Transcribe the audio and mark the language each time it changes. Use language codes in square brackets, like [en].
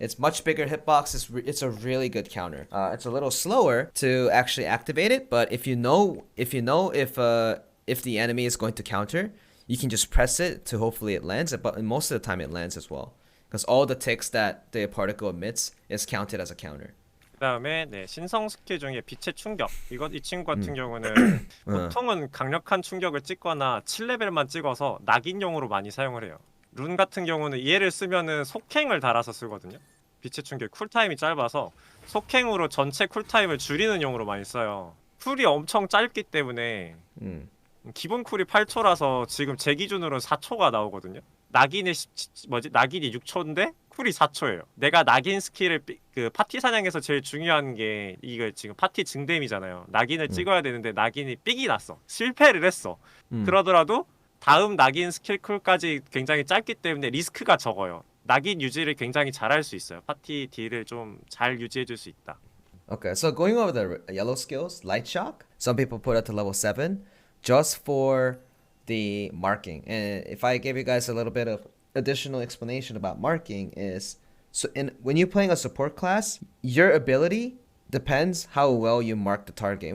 [en] It's much bigger hitbox. It's a really good counter. It's a little slower to actually activate it, but if the enemy is going to counter, you can just press it to hopefully it lands. But most of the time it lands as well, because all the ticks that the particle emits is counted as a counter. [ko] 그다음에 네, 신성 스킬 중에 빛의 충격. 이 친구 같은 경우는 보통은 강력한 충격을 찍거나 7레벨만 찍어서 낙인용으로 많이 사용을 해요. 룬 같은 경우는 얘를 쓰면은 속행을 달아서 쓰거든요. 빛의 충격 쿨타임이 짧아서 속행으로 전체 쿨타임을 줄이는 용으로 많이 써요. 쿨이 엄청 짧기 때문에 기본 쿨이 8초라서 지금 제 기준으로 4초가 나오거든요. 낙인이 6초인데 쿨이 4초예요. 내가 낙인 스킬을 그 파티 사냥에서 제일 중요한 게 이거 지금 파티 증댐이잖아요. 낙인을 찍어야 되는데 낙인이 삑이 났어. 실패를 했어. 그러더라도 다음 낙인 스킬 쿨까지 굉장히 짧기 때문에 리스크가 적어요. 낙인 유지를 굉장히 잘할 수 있어요. 파티 딜을 좀 잘 유지해줄 수 있다. [en] Okay, so going over the yellow skills, Light Shock, some people put it to level 7 just for the marking. And if I give you guys a little bit of additional explanation about marking is, so when you're playing a support class, your ability depends how well you mark the target.